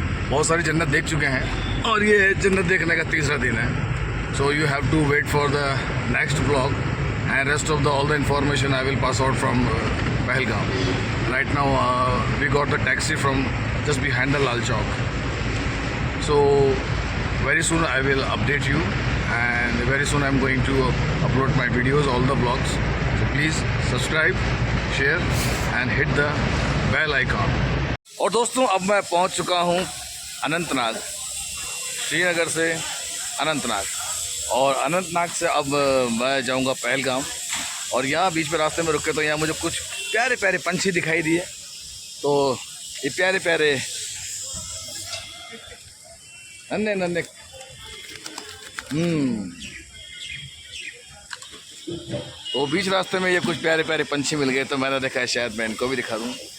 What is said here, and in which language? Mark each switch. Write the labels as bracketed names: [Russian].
[Hindi] बहुत सारी जन्नत देख चुके हैं और ये जन्नत देखने का तीसरा दिन है। [English] So you have to wait for the next blog and rest of the all the information I will pass out from Pahalgam. Right now we got the taxi from just behind the Lal Chowk. So very soon I will update you and very soon I am going to upload my videos, all the vlogs. So please subscribe, share and hit the bell icon. [Hindi] और दोस्तों अब मैं पहुंच चुका हूं अनंतनाग, श्रीनगर से अनंतनाग। और अनंतनाग से अब मैं जाऊंगा पहलगाम। और यहाँ बीच में रास्ते में रुके तो यहाँ मुझे कुछ प्यारे प्यारे पंछी दिखाई दिए। तो ये प्यारे प्यारे नन्हे नन्हे तो बीच रास्ते में ये कुछ प्यारे प्यारे पंछी मिल गए तो मैंने देखा शायद मैं इनको भी दिखा दूं।